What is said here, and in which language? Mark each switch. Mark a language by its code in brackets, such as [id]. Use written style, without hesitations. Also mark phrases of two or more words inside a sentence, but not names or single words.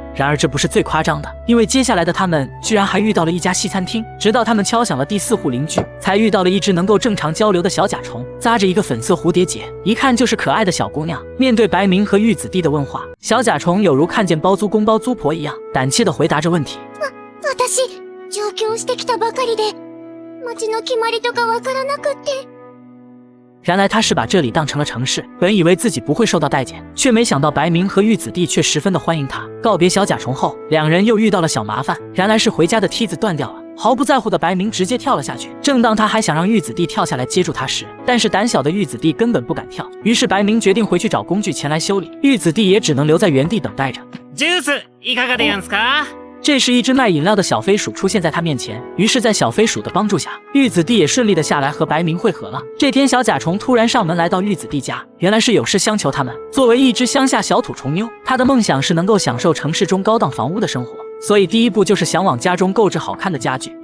[zh] 然而这不是最夸张的，因为接下来的他们居然还遇到了一家西餐厅。直到他们敲响了第4户邻居，才遇到了一只能够正常交流的小甲虫，扎着一个粉色蝴蝶结，一看就是可爱的小姑娘。面对白明和玉子弟的问话，小甲虫有如看见包租公包租婆一样，胆怯地回答着问题。 [ja] 私、上京してきたばかりで、街の決まりとかわからなくって。 [zh] 原来他是把这里当成了城市，本以为自己不会受到待见，却没想到白明和玉子弟却十分的欢迎他。告别小甲虫后，两人又遇到了小麻烦，原来是回家的梯子断掉了。毫不在乎的白明直接跳了下去，正当他还想讓玉子弟跳下来接住他时，但是胆小的玉子弟根本不敢跳。于是白明决定回去找工具前来修理，玉子弟也只能留在原地等待着。 [ja] ジュースいかがでやんすか？ [zh] 这时一只卖饮料的小飞鼠出现在他面前，于是在小飞鼠的帮助下，玉子弟也顺利的下来和白明会合了。这天小甲虫突然上门来到玉子弟家，原来是有事相求他们。作为一只乡下小土虫妞，她的梦想是能够享受城市中高档房屋的生活，所以第一步就是想往家中购置好看的家具。